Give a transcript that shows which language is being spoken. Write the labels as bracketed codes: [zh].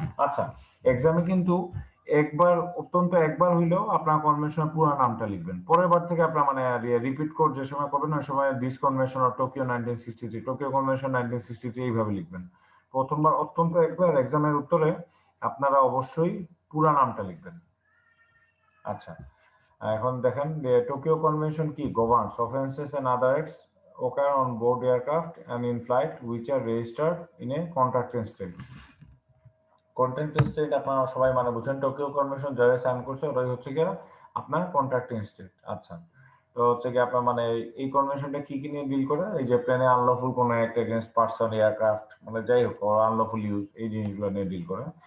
[bn] আচ্ছা, এক্সামে কিন্তু একবার অত্যন্ত একবার হইলেও আপনার কনভেনশনের পুরো নামটা লিখবেন, পরের বার থেকে আপনার মানে রিপিট কোড যে সময় করবেন ওই সময় this convention of Tokyo 1963, Tokyo convention 1963 এইভাবে লিখবেন। প্রথমবার অত্যন্ত একবার এক্সামের উত্তরে আপনারা অবশ্যই পুরো নামটা লিখবেন। আচ্ছা, এখন দেখেন যে টোকিও কনভেনশন কি [en] Governs offences and other acts occur on board aircraft and in flight which are registered in a contracting state. [bn] Contracting state আপনারা সবাই মানে বুঝেন, টোকিও কনভেনশন যারা সাইন করছে ওরাই হচ্ছে গিয়ে আপনার কন্ট্রাক্টিং স্টেট। আচ্ছা, তো হচ্ছে কি আপনার মানে এই কনভেনশনটা কি কি নিয়ে ডিল করে, এই যে প্লেনে আনলফুল কোনো অ্যাক্ট এগেইনস্ট পারসন এয়ারক্রাফট মানে যাই হোক আনলফুল ইউজ এই জিনিসগুলো নিয়ে ডিল করে।